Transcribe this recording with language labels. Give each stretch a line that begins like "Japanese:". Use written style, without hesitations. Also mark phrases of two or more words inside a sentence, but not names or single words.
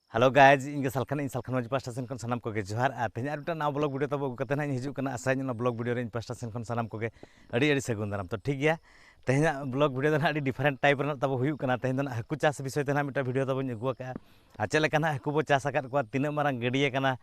English: hello guys
Santali: इन सालखान मज पास्टा सेन खन सानाम कोगे जोहार और तेज और नाव
English: blog video
Santali: तब अगुकते ना हिजुकना आशा
English: blog video
Santali: इन पास्टा सेन खन सानाम कोगे अड़ी सगुन दाराम तो ठीक गया तेज
English: blog video
Santali: ना
English: different type
Santali: तब हुयुकना तेज हाकू चाष विषय ते मिट्टा वीडियो तब अगुआ और चलना हाकू बो चाष को तीना मारंग गड़िया कना